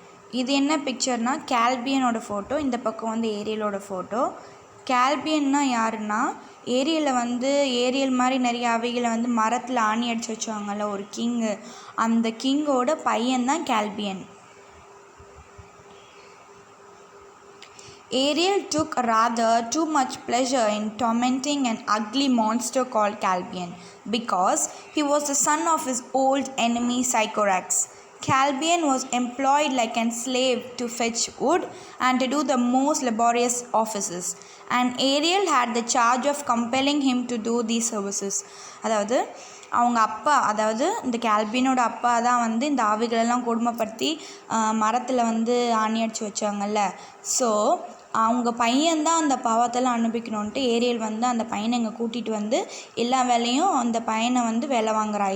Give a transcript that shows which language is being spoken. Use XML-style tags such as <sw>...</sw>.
<ta>இது என்ன பிக்சர்னா, கேல்பியனோட ஃபோட்டோ. இந்த பக்கம் ஏரியலோட ஃபோட்டோ. கேல்பியன்னா யாருன்னா, ஏரியல் மாதிரி நிறைய அவைகளை மரத்தில் ஆணி அடித்து வச்சுவாங்கள்ல ஒரு கிங்கு, அந்த கிங்கோட பையன்தான் கேல்பியன்.</ta> <en>Ariel took rather too much pleasure in tormenting an ugly monster called Calbian, because he was the son of his old enemy Sycorax. Calbian was employed like a slave to fetch wood and to do the most laborious offices, and Ariel had the charge of compelling him to do these services.</en> <ta>அவங்க அப்பா, இந்த கேல்பியனோட அப்பா தான் இந்த ஆவிகளெல்லாம் கொடுமைப்படுத்தி மரத்தில் ஆணி அடித்து வச்சாங்கல்ல. So அவங்க பையன்தான் அந்த பாவத்தெல்லாம் அனுபவிக்கணுன்ட்டு ஏரியல் அந்த பையனை இங்கே கூட்டிகிட்டு எல்லா வேலையும் அந்த பையனை வேலை வாங்குறா.</ta>